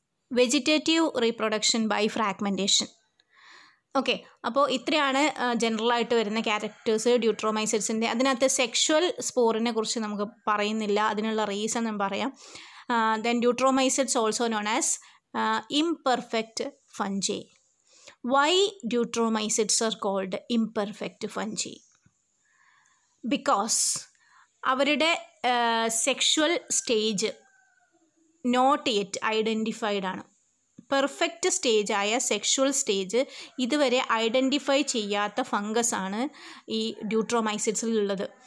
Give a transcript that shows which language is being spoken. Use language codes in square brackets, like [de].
[ml] Vegetative reproduction by fragmentation. Okay, അപ്പോൾ ഇത്രയാണ് ജനറലായിട്ട് വരുന്ന ക്യാരക്ടേഴ്സ് ഡ്യൂട്രോമൈസിഡ്സിൻ്റെ. അതിനകത്ത് സെക്ഷുവൽ സ്പോറിനെ കുറിച്ച് നമുക്ക് പറയുന്നില്ല, അതിനുള്ള റീസൺ ഞാൻ പറയാം. [en] Then deuteromycetes also known as imperfect fungi. Why Deuteromycetes are called imperfect fungi? Because അവരുടെ sexual stage not yet identified ആണ്. [ml] പെർഫെക്റ്റ് സ്റ്റേജായ സെക്ഷുവൽ സ്റ്റേജ് ഇതുവരെ ഐഡൻറ്റിഫൈ ചെയ്യാത്ത ഫംഗസാണ് ഈ ഡ്യൂട്രോമൈസിഡ്സിലുള്ളത്.